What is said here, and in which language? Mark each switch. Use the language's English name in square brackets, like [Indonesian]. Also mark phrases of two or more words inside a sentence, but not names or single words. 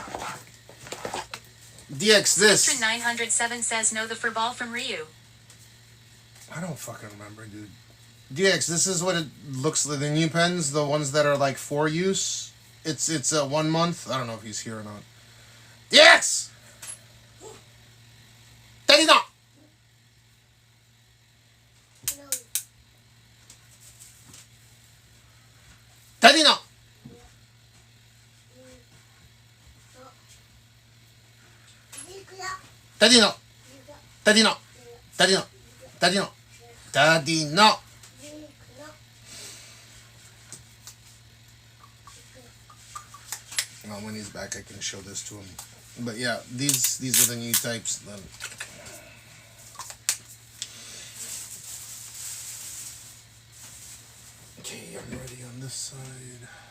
[English] DX, this. Skip through 907 says no the fur ball from Ryu. I don't fucking remember, dude. DX, this is what it looks like. The new pens, the ones that are like for use. It's 1 month. I don't know if he's here or not. DX! Daddy, no! Daddy, no! Daddy, no! Daddy, no! Daddy, no! Daddy, no! Daddy, no! Well, when he's back, I can show this to him. But yeah, these are the new types. Then. Okay, I'm ready on this side.